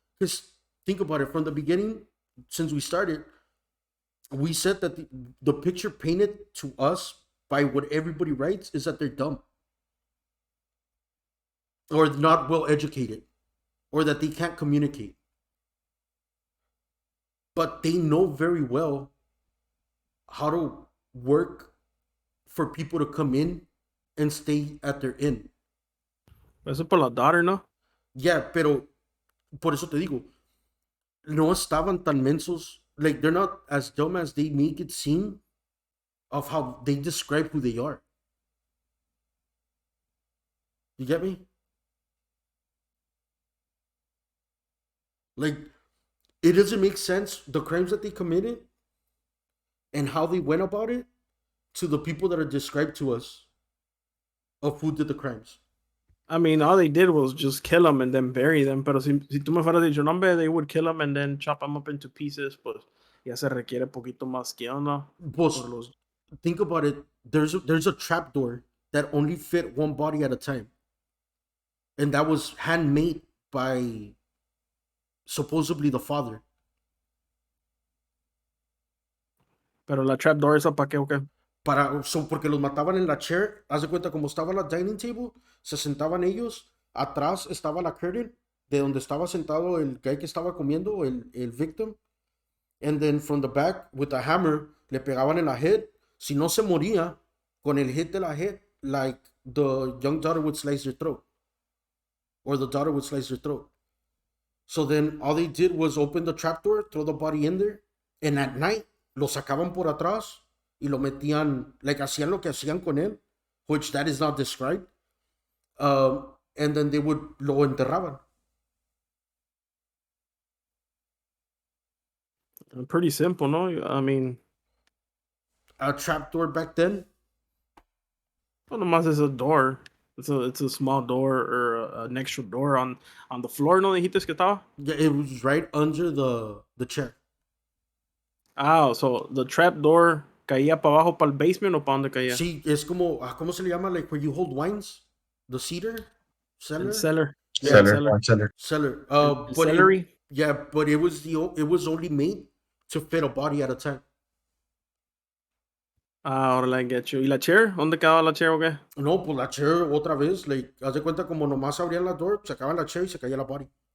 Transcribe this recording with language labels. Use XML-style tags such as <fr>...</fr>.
<en>Because think about it, from the beginning, since we started, we said that the picture painted to us by what everybody writes is that they're dumb or not well educated or that they can't communicate. But they know very well how to work for people to come in and stay at their inn.</en> <es>Eso por la daughter, no? Yeah, pero por eso te digo, no estaban tan mensos.</es> <en>Like, they're not as dumb as they make it seem of how they describe who they are. You get me? Like, it doesn't make sense the crimes that they committed and how they went about it to the people that are described to us of who did the crimes. I mean, all they did was just kill them and then bury them.</en> <es>Pero si tú me fueras dicho nombre,</es> <en>they would kill them and then chop them up into pieces.</en> <es>Pues ya se requiere poquito más que onda Pues, por los.</es> <en>think about it. There's a trap door that only fit one body at a time, and that was handmade by supposedly the father.</en> <es>Pero la trapdoor esa pa' qué o qué? Porque los mataban en la chair. Haz de cuenta, como estaba la dining table, se sentaban ellos. Atrás estaba la curtain de donde estaba sentado el guy que estaba comiendo, el victim.</es> <en>And then from the back, with a hammer,</en> <es>le pegaban en la</es> <en>head.</en> <es>Si no se moría,</es> <en>con el hit de la head, like the young daughter would slice their throat. Or the daughter would slice their throat. So then all they did was open the trapdoor, throw the body in there, and at night</en> <es>lo sacaban por atrás y lo metían,</es> <en>like</en> <es>hacían lo que hacían con él,</es> <en>which that is not described. And then they would</en> <es>lo enterraban.</es> <en>Pretty simple, no? I mean, A trapdoor back then,</en> <es>no nomás es</es> <en>a door. It's a small door or an extra door on the floor,</en> <es>¿no dijiste que estaba?</es> <en>yeah, it was right under the chair.</en> <es>Ah, so the trap door caía para abajo para el basement o para dónde caía? Sí, es como, ¿cómo se le llama?</es> <en>Like where you hold wines? The cedar? Cellar?</en> <es>El cellar. Yeah,</es> <en>Seller, cellar. wine seller. Cellar.</en> <es>El</es> <en>But celery. yeah, but it was only made to fit a body at a time.</en> <es>Ah, ahora la</es> <en>get you.</en> <es>¿Y la chair? ¿Dónde quedaba la chair o qué? No, pues la chair otra vez, like, haz de cuenta como nomás abrían la door, sacaban la chair y se caía la body.</es>